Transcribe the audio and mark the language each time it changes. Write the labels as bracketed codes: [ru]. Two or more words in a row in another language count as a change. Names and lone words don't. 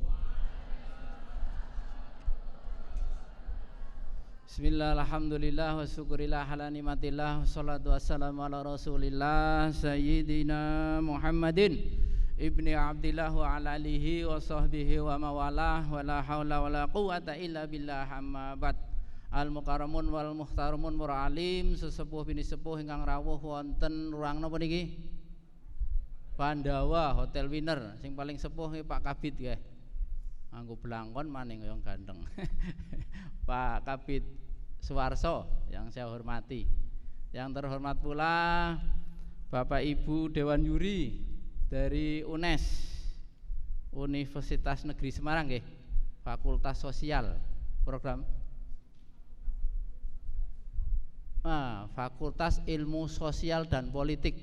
[ar] بسم الله الحمد لله وشكرا لله على نعمة الله والصلاة والسلام على رسول الله سيدنا محمد بن عبد الله وعلى آله وصحبه وموالاه ولا حول ولا قوة إلا بالله أما بعد. المكرمون والمحترمون مرعالم, [jv] sesepuh bini sepuh ingkang rawuh wonten ruang napa niki? Pandawa Hotel Winner. Sing paling sepuh nggih Pak Kabid nggih. Nganggo blangkon maning [id] yang ganteng. Pak Kabid Suwarso yang saya hormati. Yang terhormat pula Bapak Ibu Dewan Juri dari UNES, Universitas Negeri Semarang nggih. Fakultas Sosial, program Fakultas Ilmu Sosial dan Politik.